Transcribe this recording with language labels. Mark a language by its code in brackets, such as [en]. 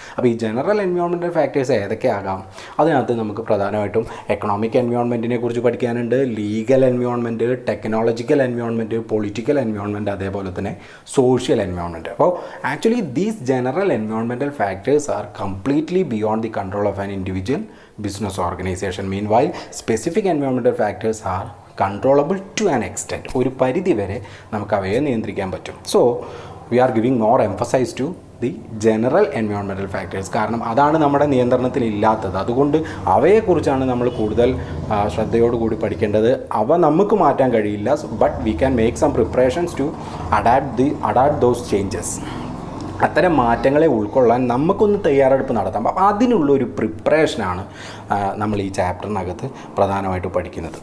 [ml] അപ്പോൾ ഈ general environmental factors ഏതൊക്കെയാകാം? അതിനകത്ത് നമുക്ക് പ്രധാനമായിട്ടും എക്കണോമിക് എൻവയോൺമെൻറ്റിനെ കുറിച്ച് പഠിക്കാനുണ്ട്, legal environment, technological environment, political environment, അതേപോലെ തന്നെ സോഷ്യൽ എൻവയോൺമെൻറ്റ്. [en] അപ്പോൾ actually these general environmental factors are completely beyond the control of an individual business organisation. Meanwhile specific environmental factors are controllable to an extent. [ml] ഒരു പരിധി വരെ നമുക്ക് അവയെ നിയന്ത്രിക്കാൻ പറ്റും. [en] So we are giving more emphasis to the general environmental factors. [ml] കാരണം അതാണ് നമ്മുടെ നിയന്ത്രണത്തിൽ ഇല്ലാത്തത്. അതുകൊണ്ട് അവയെക്കുറിച്ചാണ് നമ്മൾ കൂടുതൽ ശ്രദ്ധയോടുകൂടി പഠിക്കേണ്ടത്. അവ നമുക്ക് മാറ്റാൻ കഴിയില്ല, [en] But we can make some preparations to adapt those changes. [ml] അത്തരം മാറ്റങ്ങളെ ഉൾക്കൊള്ളാൻ നമുക്കൊന്ന് തയ്യാറെടുപ്പ് നടത്താം. അപ്പോൾ അതിനുള്ളൊരു പ്രിപ്പറേഷനാണ് നമ്മൾ ഈ ചാപ്റ്ററിനകത്ത് പ്രധാനമായിട്ട് പഠിക്കുന്നത്.